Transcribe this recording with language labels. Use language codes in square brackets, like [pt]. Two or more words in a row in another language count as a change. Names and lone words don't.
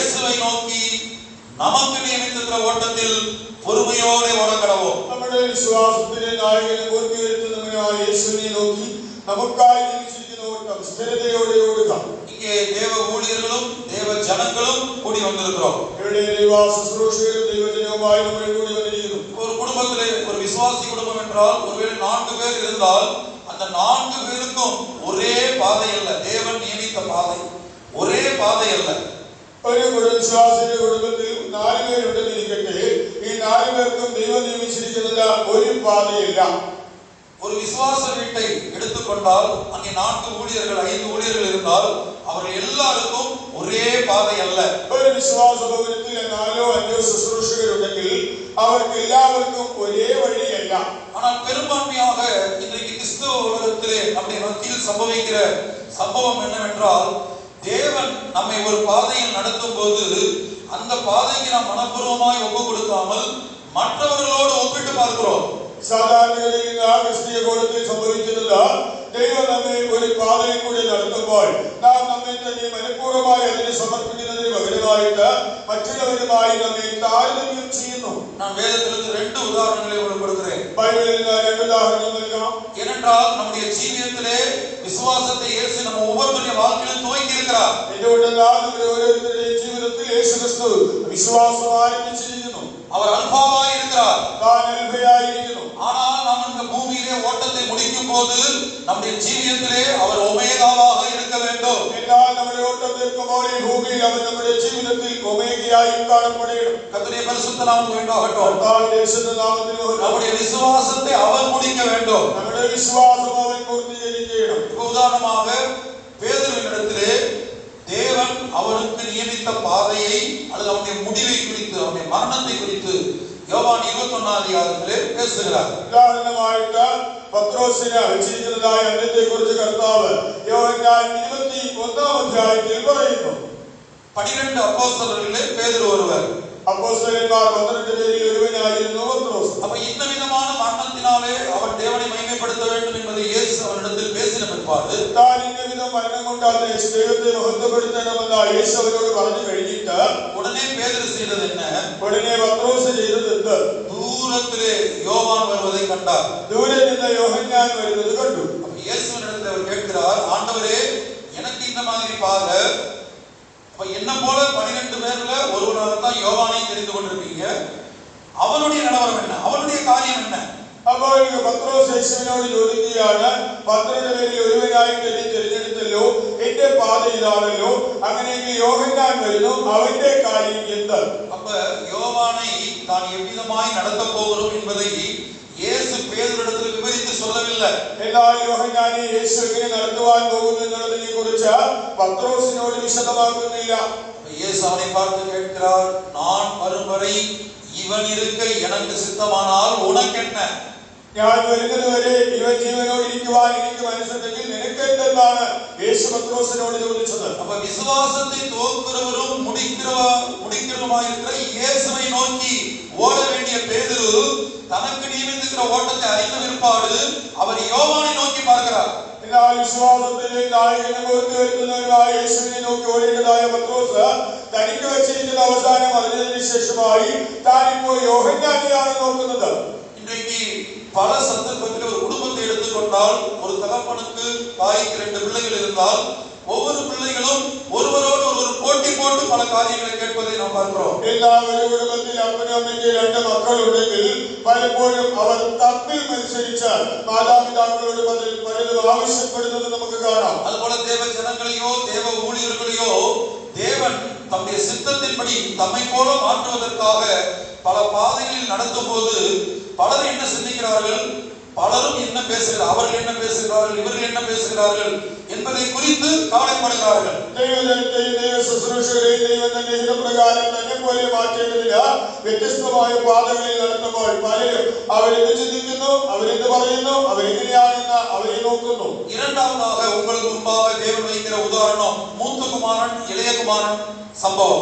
[ta] இயேசுவை நோக்கி நமக்கு நியமித்திருக்கிற ஓட்டத்தில் பொறுமையோடு ஓட கடவோம். [ml] നമ്മുടെ വിശ്വാസത്തിന്റെ നായകനെ പൂർത്തീകരിക്കുന്നവനായ യേശുവിനെ നോക്കി നമുക്കായി നിയമിച്ചിരിക്കുന്ന ഓട്ടം സ്ഥിരതയോടെ ഓടുക. [ta] இங்கே தேவ ஊழியர்களும் தேவ ஜனங்களும் கூடி வந்திருக்கிறோம். [ml] ഇവിടെ ദൈവ ശുശ്രൂഷകരും ദൈവജനവുമായി നമ്മൾ കൂടി വന്നിരിക്കുന്നു. [ta] ஒரு குடும்பத்திலே ஒரு விசுவாசி குடும்பம் என்றால் ஒருவேளை 4 பேர் இருந்தால் அந்த 4 பேருக்கும் ஒரே பாதை அல்ல, தேவன் நியமித்த பாதை ஒரே பாதை அல்ல. [ml] ഒരു വിശ്വാസിയുടെ കുടുംബത്തിൽ 4 പേരുണ്ടെന്ന് ഇരിക്കട്ടെ, ഈ 4 പേർക്കും ദൈവം നിയമിച്ചിരിക്കുന്നത് ഒരു പാതയില്ല. [ta] ஒரு விசுவாச வீட்டை எடுத்துக்கொண்டால் அங்கே 4 ஊழியர்கள் 5 ஊழியர்கள் இருந்தால் அவர்கள் எல்லாருக்கும் ஒரே பாதை அல்ல. [ml] ഒരു വിശ്വാസ ഭവനത്തിൽ 4 5 ശുശ്രൂഷകരുണ്ടെങ്കിൽ അവർക്ക് എല്ലാവർക്കും ഒരേ വഴിയല്ല. [ta] ஆனால் பெரும்பான்மையாக இன்றைக்கு கிறிஸ்தவ உலகத்திலே நம்முடைய மத்தியில் சம்பவிக்கிற சம்பவம் என்னவென்றால், தேவன் நம்மை ஒரு பாதையில் நடத்தும் போது அந்த பாதைக்கு நாம் மனப்பூர்வமாய் ஒப்பு கொடுக்காமல் மற்றவர்களோடு ஒப்பிட்டு பார்க்கிறோம். [ml] സാധാരണഗതിയിൽ ക്രിസ്തീയ കോളത്തിൽ സംഭവിക്കുന്നത്, ദൈവം നമ്മെ ഒരു പാതയിൽ കൂടി നടത്തുമ്പോൾ നാം നമ്മെ തന്നെ മനഃപൂർവ്വമായി അതിനെ സമർപ്പിക്കുന്നതിന് പകരമായിട്ട് മറ്റുള്ളവരുമായി നമ്മെ താരതമ്യം ചെയ്യുന്നു. [ta] நான் வேதத்திலிருந்து 2 உதாரணங்களை உங்களுக்கு கொடுக்கிறேன். [ml] ബൈബിളിൽ നിന്ന് 2 ഉദാഹരണം നൽകാം. [ta] ஏனென்றால் நம்முடைய ஜீவியத்திலே விசுவாசத்தை இயேசு நம்ம ஒவ்வொருவருடைய வாழ்க்கையிலும் துவக்கி இருக்கிறார். [ml] എന്തുകൊണ്ടെന്നാൽ നമ്മുടെ ഓരോരുത്തരുടെയും ജീവിതത്തിൽ യേശു ക്രിസ്തു വിശ്വാസം ആരംഭിച്ചിരിക്കുന്നു. [ta] அவர் அல்பாவாய் இருக்கிறார், [ml] താൻ അൽഫയായിരിക്കുന്നു. [ta] ஆனால் நாம் இந்த பூமியிலே ஓட்டத்தை முடிக்கும் போது நம்முடைய ஜீவியத்திலே அவர் ஒமேகாவாக இருக்க வேண்டும். [ml] എന്നാൽ നമ്മുടെ ഓട്ടം തീർക്കുമ്പോൾ ഈ ഭൂമിയിൽ അവൻ നമ്മുടെ ജീവിതത്തിൽ ഒമേഗയായി കാണപ്പെടണം. [ta] கர்த்தருடைய பரிசுத்த நாமம் உண்டாகட்டும். [ml] കർത്താവിന്റെ പരിശുദ്ധ നാമത്തിന് മഹത്വം. [ta] நம்முடைய விசுவாசத்தை அவர் முடிக்க வேண்டும். [ml] നമ്മുടെ വിശ്വാസം അവൻ പൂർത്തീകരിക്കണം. [ta] உதாரணமாக பேதுருவினிடத்திலே தேவன் அவனுக்கு நியமித்த பாதையை அல்லது அவனுடைய முடிவை குறித்து அவனுடைய மரணத்தை குறித்து யோவான் 21 அதிகாரத்திலே பேசுகிறார். [ml] ഉദാഹരണമായിട്ട് പത്രോസിനെ വെച്ചിരിക്കുന്നതായ അന്ത്യത്തെ കുറിച്ച് കർത്താവ് യോഹന്നാൻ 21 അധ്യായത്തിൽ പറയുന്നു. [ta] 12 அப்போஸ்தலர்களிலே பேதுரு ஒருவர். [ml] അപ്പോസ്തലന്മാർ 12 പേരിൽ ഒരുവനായിരുന്നു പത്രോസ്. [ta] அப்ப இந்த விதமான மரணத்தினாலே அவன் தேவனை மகிமைப்படுத்த வேண்டும் என்பதை இயேசு அவனிடத்தில் பேசின பிற்பாடு, [ml] താൻ ഇന്ന വിധം മരണം കൊണ്ടാൽ ദൈവത്തെ മഹത്വപ്പെടുത്തണമെന്ന് യേശു അവരോട് പറഞ്ഞു കഴിഞ്ഞിട്ട് [ta] உடனே பேதுரு செய்தது என்ன? [ml] ഉടനെ പത്രോസ് ചെയ്തത് എന്ത്? [ta] தூரத்திலே யோவான் வருவதை கண்டார். [ml] ദൂരെ നിന്ന് യോഹന്നാൻ വരുന്നത് കണ്ടു. [ta] அப்ப இயேசுவினிடத்தில் அவர் கேட்கிறார், ஆண்டவரே, எனக்கு இந்த மாதிரி பாதை, அப்ப என்ன போல 12 பேர்ல ஒருவனாக தான் யோவானை தெரிந்து கொண்டிருப்பீங்க, அவனுடைய நிலவரம் என்ன, அவனுடைய காரியம் என்ன? [ml] അപ്പോൾ പത്രോസ് യേശുവിനോട് ചോദിക്കുകയാണ്, 12 പേരിൽ ഒരുവനായിട്ട് എന്നെ തിരഞ്ഞെടുത്തല്ലോ, എന്റെ പാത ഇതാണല്ലോ, അങ്ങനെയെങ്കിൽ യോഹന്നാൻ വരുന്നു, അവന്റെ കാര്യം എന്ത്? [ta] அப்ப யோவானை தான் எவ்விதமாய் நடத்த போகிறோம் என்பதை இயேசு பேதுருவிடத்தில் விவரித்து சொல்லவில்லை. [ml] എന്നാൽ യോഹന്നാനെ യേശു എങ്ങനെ നടത്തുവാൻ പോകുന്നു എന്നുള്ളതിനെ കുറിച്ച് പത്രോസിനോട് വിശദമാക്കുന്നില്ല. [ta] இயேசு அவனை பார்த்து கேட்கிறார், நான் வரும் வரை இவன் இருக்க எனக்கு சித்தமானால் உனக்கு என்ன? [ml] ഞാൻ വരുന്നത് വരെ ഇവൻ ജീവനോട് ഇരിക്കുവാൻ എനിക്ക് മനസ്സുണ്ടെങ്കിൽ നിനക്ക് എന്തെന്നാണ് യേശു പത്രോസിനോട് ചോദിച്ചത്. [ta] அப்ப விசுவாசத்தை துவக்குறவரும் முடிக்கிறவருமாய் இருக்கிற இயேசுவை நோக்கி ஓட வேண்டிய பேதுரு தனக்கு நியமித்திருக்கிற ஓட்டத்தை அறிந்த பிற்பாடு அவர் யோவானை நோக்கி பார்க்கிறார். [ml] എന്നാൽ വിശ്വാസത്തിന്റെ നായകനെ പൂർത്തീകരിക്കുന്നവനായ യേശുവിനെ നോക്കി ഓടേണ്ടതായ പത്രോസ് തനിക്ക് വെച്ചിരിക്കുന്ന അവസാനം അറിഞ്ഞതിന് ശേഷമായി താനിപ്പോൾ യോഹന്നാനെയാണ് നോക്കുന്നത്. [ta] இன்றைக்கு பல சந்தர்ப்பத்தில் ஒரு குடும்பத்தை எடுத்துக்கொண்டால், ஒரு தகப்பனுக்கு தாய்க்கு 2 பிள்ளைகள் இருந்தால் ஒவ்வொரு பிள்ளைகளும் ஒருவரோடு ஒருவர் போட்டி போட்டு பல காரியங்களை கேட்பதை நாம் பார்க்கிறோம். [ml] എല്ലാ ഒരു കുടുംബത്തിൽ അപ്പനും അമ്മയ്ക്ക് 2 മക്കളുണ്ടെങ്കിൽ പലപ്പോഴും അവർ തമ്മിൽ മത്സരിച്ച് മാതാപിതാക്കളോട് പലതും ആവശ്യപ്പെടുന്നത് നമുക്ക് കാണാം. [ta] அதுபோல தேவ ஜனங்களையோ தேவ ஊழியர்களையோ தேவன் தம்முடைய சித்தத்தின்படி தம்மை போல மாற்றுவதற்காக பல பாதைகளில் நடத்தும் போது பலர் என்ன சிந்திக்கிறார்கள், பலரும் என்ன பேசுகிறார்கள், அவர்கள் என்ன பேசுகிறார்கள், இவர்கள் என்ன பேசுகிறார்கள் என்பதை குறித்து கவலைப்படுகிறார்கள். [ml] ദൈവജനത്തെയും ദൈവ ശുശ്രൂഷകരെയും ദൈവം തന്റെ ഹിതപ്രകാരം തന്നെ പോലെ മാറ്റേണ്ടതില്ല. വ്യത്യസ്തമായ പാതകളിൽ നടത്തുമ്പോൾ പലരും അവരെന്ത് ചിന്തിക്കുന്നു, അവരെന്ത് പറയുന്നു, അവരെങ്ങനെയാണെന്ന് അവരെ നോക്കുന്നു. [ta] இரண்டாவதாக உங்களுக்கு முன்பாக தேவன் வைக்கிற உதாரணம் மூத்த குமாரன் இளைய குமாரன் சம்பவம்.